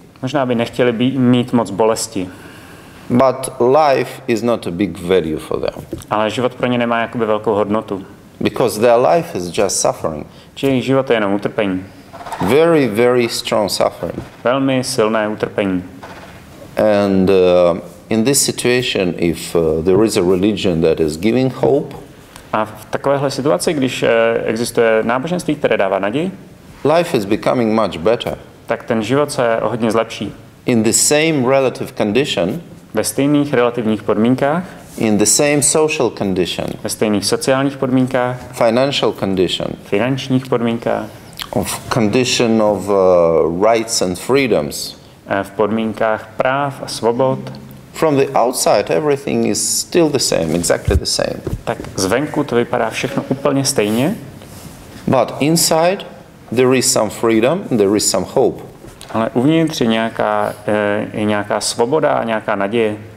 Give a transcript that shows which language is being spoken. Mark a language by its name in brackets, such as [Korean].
[Czech] Možná by nechtěli mít moc bolesti. [English] But life is not a big value for them. [Czech] Ale život pro ně nemá jakoby velkou hodnotu. [English] Because their life is just suffering. [Czech] Čiže jejich život je jenom utrpení. [English] Very, very strong suffering. [Czech] Velmi silné utrpení. [English] And in this situation, if there is a religion that is giving hope, [Czech] a v takovéhle situaci, když existuje náboženství, které dává naději, [English] life is becoming much better. [Czech] Tak ten život se hodně zlepší. [English] In the same relative condition, [Czech] ve stejných relativních podmínkách, [English] in the same social condition, [Czech] ve stejných sociálních podmínkách, [English] financial condition, [Czech] finančních podmínkách, [English] of condition of rights and freedoms, [Czech] v podmínkách práv a svobod, [English] From the outside, everything is still the same, exactly the same. [Czech] Tak zvenku to vypadá všechno úplně stejně. [English] But inside, there is some freedom, there is some hope. [Czech] Ale uvnitř je nějaká svoboda, nějaká naděje.